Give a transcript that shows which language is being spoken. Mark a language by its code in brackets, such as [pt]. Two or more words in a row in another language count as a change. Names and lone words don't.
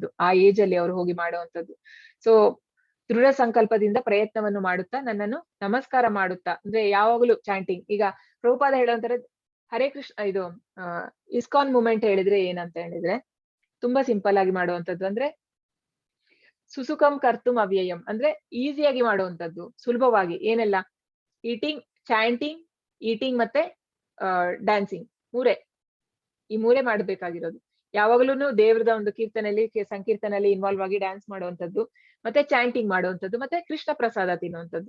[kn] ಆ ಏಜ್ ಅಲ್ಲಿ ಅವ್ರು ಹೋಗಿ ಮಾಡುವಂತದ್ದು. ಸೊ ದೃಢ ಸಂಕಲ್ಪದಿಂದ ಪ್ರಯತ್ನವನ್ನು ಮಾಡುತ್ತಾ ನನ್ನನ್ನು ನಮಸ್ಕಾರ ಮಾಡುತ್ತಾ, ಅಂದ್ರೆ ಯಾವಾಗಲೂ ಚಾಂಟಿಂಗ್. ಈಗ ಪ್ರಭುಪಾದ ಹೇಳುವಂತಾರೆ ಹರೇ ಕೃಷ್ಣ, ಇದು ಇಸ್ಕಾನ್ ಮೂಮೆಂಟ್ ಹೇಳಿದ್ರೆ ಏನಂತ ಹೇಳಿದ್ರೆ ತುಂಬಾ ಸಿಂಪಲ್ ಆಗಿ ಮಾಡುವಂತದ್ದು. [sa] ಅಂದ್ರೆ ಸುಸುಖಂ ಕರ್ತುಂ ಅವ್ಯಯಂ, [kn] ಅಂದ್ರೆ ಈಸಿಯಾಗಿ ಮಾಡುವಂತದ್ದು, ಸುಲಭವಾಗಿ. ಏನೆಲ್ಲ? [en] chanting, eating [kn] ಮತ್ತೆ ಡ್ಯಾನ್ಸಿಂಗ್, ಈ ಮೂರೇ ಮಾಡ್ಬೇಕಾಗಿರೋದು. ಯಾವಾಗ್ಲೂ ದೇವ್ರದ ಒಂದು ಕೀರ್ತನೆಯಲ್ಲಿ ಸಂಕೀರ್ತನೆಯಲ್ಲಿ ಇನ್ವಾಲ್ವ್ ಆಗಿ ಡ್ಯಾನ್ಸ್ ಮಾಡುವಂತದ್ದು, ಮತ್ತೆ ಚಾಂಟಿಂಗ್ ಮಾಡುವಂತದ್ದು, ಮತ್ತೆ ಕೃಷ್ಣ ಪ್ರಸಾದ ತಿನ್ನುವಂಥದ್ದು.